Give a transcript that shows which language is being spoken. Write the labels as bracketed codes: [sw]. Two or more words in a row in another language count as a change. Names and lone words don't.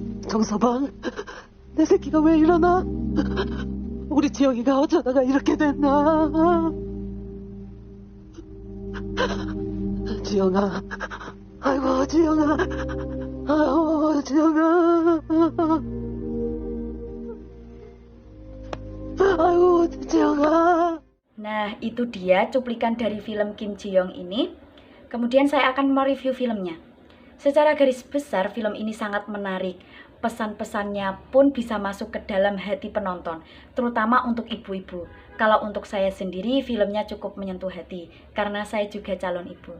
[ko] 정서방, 내 새끼가 왜 이러나? 우리 지영이가 어쩌다가 이렇게 됐나? 지영아, 아이고 지영아, 아이고 지영아, 아이고 지영아. [id] Nah, itu dia cuplikan dari film Kim Ji Young ini. Kemudian saya akan mereview filmnya. Secara garis besar, film ini sangat menarik. Pesan-pesannya pun bisa masuk ke dalam hati penonton, terutama untuk ibu-ibu. Kalau untuk saya sendiri, filmnya cukup menyentuh hati, karena saya juga calon ibu.